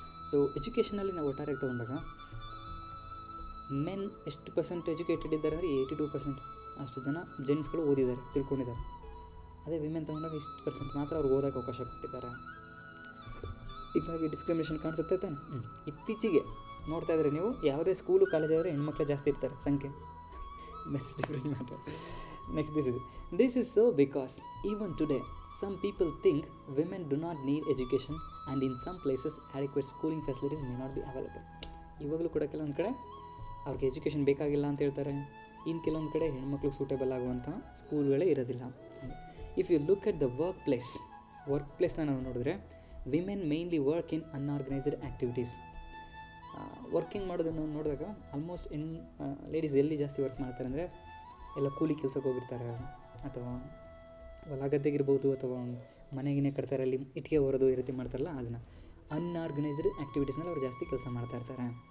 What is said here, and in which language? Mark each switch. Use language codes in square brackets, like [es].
[kn] So ಎಜುಕೇಷನಲ್ಲಿ ನಾವು ಒಟ್ಟಾರೆಯಾಗಿ ತೊಗೊಂಡಾಗ ಮೆನ್ ಎಷ್ಟು ಪರ್ಸೆಂಟ್ ಎಜುಕೇಟೆಡ್ ಇದ್ದಾರೆ ಅಂದರೆ 82%. ಅಷ್ಟು ಜನ ಜೆಂಟ್ಸ್ಗಳು ಓದಿದ್ದಾರೆ, ತಿಳ್ಕೊಂಡಿದ್ದಾರೆ. ಅದೇ ವಿಮೆನ್ ತೊಗೊಂಡಾಗ ಇಷ್ಟು ಪರ್ಸೆಂಟ್ ಮಾತ್ರ ಅವ್ರಿಗೆ ಓದೋಕ್ಕೆ ಅವಕಾಶ ಕೊಟ್ಟಿದ್ದಾರೆ. ಹೀಗಾಗಿ ಡಿಸ್ಕ್ರಿಮಿನೇಷನ್ ಕಾಣಿಸುತ್ತೆ ತಾನೆ. ಇತ್ತೀಚೆಗೆ ನೋಡ್ತಾ ಇದ್ದಾರೆ ನೀವು, ಯಾವುದೇ ಸ್ಕೂಲು ಕಾಲೇಜಾದರೆ ಹೆಣ್ಮಕ್ಳು ಜಾಸ್ತಿ ಇರ್ತಾರೆ ಸಂಖ್ಯೆ. [en] That's different matter. Next, this is so because even today some people think women do not need education, and in some places adequate schooling facilities may not be available. [kn] ಇವಾಗಲೂ ಕೂಡ ಕೆಲವೊಂದು ಕಡೆ ಅವ್ರಿಗೆ ಎಜುಕೇಷನ್ ಬೇಕಾಗಿಲ್ಲ ಅಂತ ಹೇಳ್ತಾರೆ. ಇನ್ನು ಕೆಲವೊಂದು ಕಡೆ ಹೆಣ್ಮಕ್ಳಿಗೆ ಸೂಟೇಬಲ್ ಆಗುವಂಥ ಸ್ಕೂಲ್ಗಳೇ ಇರೋದಿಲ್ಲ. [en] if you look at the work ಪ್ಲೇಸ್ನ [kn] ನಾವು ನೋಡಿದ್ರೆ, [en] Women mainly work in unorganised activities. [kn] Working ಮಾಡೋದನ್ನು ನೋಡಿದಾಗ ಆಲ್ಮೋಸ್ಟ್ ಲೇಡೀಸ್ ಎಲ್ಲಿ ಜಾಸ್ತಿ ವರ್ಕ್ ಮಾಡ್ತಾರೆ ಅಂದರೆ ಎಲ್ಲ ಕೂಲಿ ಕೆಲಸಕ್ಕೆ ಹೋಗಿರ್ತಾರೆ, ಅಥವಾ ಹೊಲ ಗದ್ದೆಗಿರ್ಬೋದು, ಅಥವಾ ಮನೆಗಿನೇ ಕಟ್ತಾರೆ, ಅಲ್ಲಿ ಇಟ್ಟಿಗೆ ಹೊರೋದು ಈ ರೀತಿ ಮಾಡ್ತಾರಲ್ಲ, ಅದನ್ನು ಅನ್ಆರ್ಗನೈಸ್ಡ್ ಆ್ಯಕ್ಟಿವಿಟೀಸ್ನಲ್ಲಿ ಅವ್ರು ಜಾಸ್ತಿ ಕೆಲಸ ಮಾಡ್ತಾ ಇರ್ತಾರೆ.